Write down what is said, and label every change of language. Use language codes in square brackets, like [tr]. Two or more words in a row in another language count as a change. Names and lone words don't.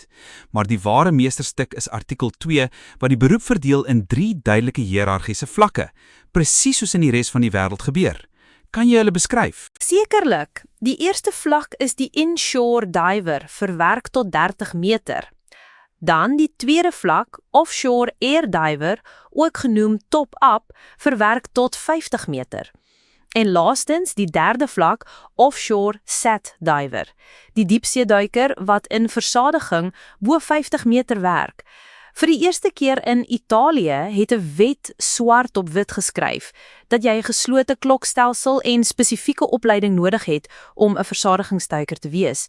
[af] Maar die ware meesterstuk is artikel 2, wat die beroep verdeel in 3 duidelike hiërargiese vlakke, presies soos in die res van die wêreld gebeur. Kan jy hulle beskryf? Sekerlik. Die eerste vlak is die [en] inshore diver, [af] verwerk tot 30 meter. Dan die tweede vlak, [en] offshore air diver, [af] ook genoem top-up, verwerk tot 50 meter. En laastens die derde vlak, [en] offshore sat diver, [af] die diepseeduiker wat in versadiging bo 50 meter werk. Vir die eerste keer in Italië het 'n wet swart op wit geskryf dat jy 'n geslote klokstelsel en spesifieke opleiding nodig het om 'n versadigingsduiker te wees.